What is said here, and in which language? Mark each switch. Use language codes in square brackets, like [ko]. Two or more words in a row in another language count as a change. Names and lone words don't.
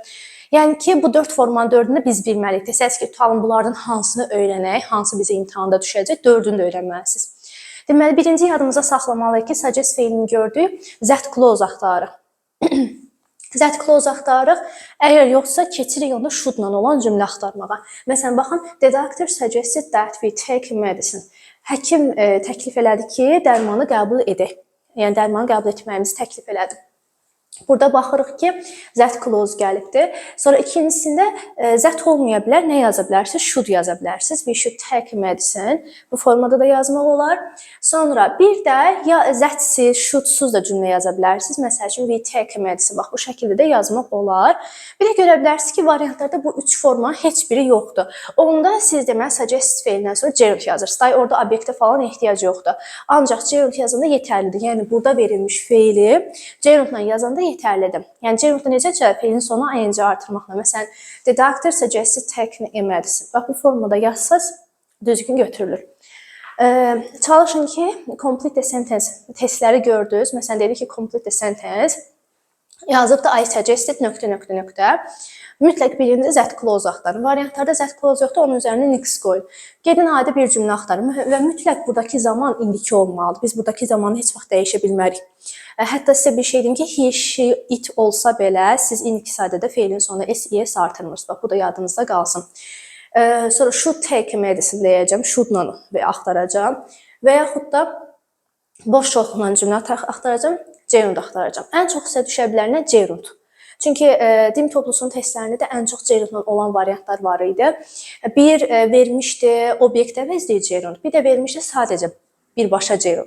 [az] Yəni ki, bu 4 formanın 4-ünü biz bilməliyik. Desəz ki, tutalım bunlardan hansını öyrənək, hansı bizə imtahanda düşəcək, 4-ünü də öyrənməlisiniz. Deməli, birinci yadımıza saxlamalıyıq ki, suggest feilini gördük, [en] that clause [az] axtarırıq. [en] That clause [az] axtarırıq. Əgər yoxsa, keçirik onda should-la olan cümlə axtarmağa. Məsələn, baxın, [en] the doctor suggested that we take medicine. [az] Həkim təklif elədi ki, dərmanı qəbul edək. Yəni, dərmanı qəbul etməyimizi təklif elədi. Burada baxırıq ki, [en] that clause [az] gəlibdir. Sonra ikincisində that olmaya bilər. Nə yaza bilərsiniz? Should yaza bilərsiniz. [en] We should take medicine. [az] Bu formada da yazmaq olar. Sonra bir də ya that'siz, should'suz da cümlə yaza bilərsiniz. Məsəl üçün, [en] we take medicine. [az] Bax, bu şəkildə də yazmaq olar. Bir də görə bilərsiniz ki, variantlarda bu 3 forma heç biri yoxdur. Onda siz deməli, suggest feilindən sonra gerund yazırsınız. Day orada obyektə falan ehtiyac yoxdur. Ancaq gerund yazanda yetərlidir. Yəni, burada verilmiş feili gerundla yazanda yetərlidir. Yəni, gerundda necə feilin sonuna ing artırmaqla. Məsələn, [en] the doctor suggested taking a medicine. [az] Bax, bu formada yazsaz düzgün götürülür. Çalışın ki, [en] complete the sentence [az] testləri gördünüz. Məsələn, dedi ki, [en] complete the sentence. [az] Yazıb da [en] I suggested ... [az] Mütləq birinci [en] that clause [az] axtarın. Variantlarda [en] that clause [az] yoxdur, onun üzərinə nix qoyun. Gedin adi bir cümlə axtarın və mütləq buradakı zaman indiki olmalıdır. Biz buradakı zamanı heç vaxt dəyişə bilmərik. Hətta sizə bir şey deyim ki, [en] he, she, it [az] olsa belə siz indiki sadədə feilin sonuna s artırmırsınız. Bax, bu da yadınızda qalsın. Sonra [en] should take medicine [az] deyəcəm, should-la və axtaracam. Və yaxud da boş çoxluqla cümlə axtaracam, gerund axtaracam. Ən çox sizə düşə bilər nə? Gerund. Çünki DİM toplusunun testlərində də ən çox gerundla olan variantlar var idi. Bir vermişdi obyekt əvəzliyi gerund, bir də vermişdi sadəcə birbaşa gerund.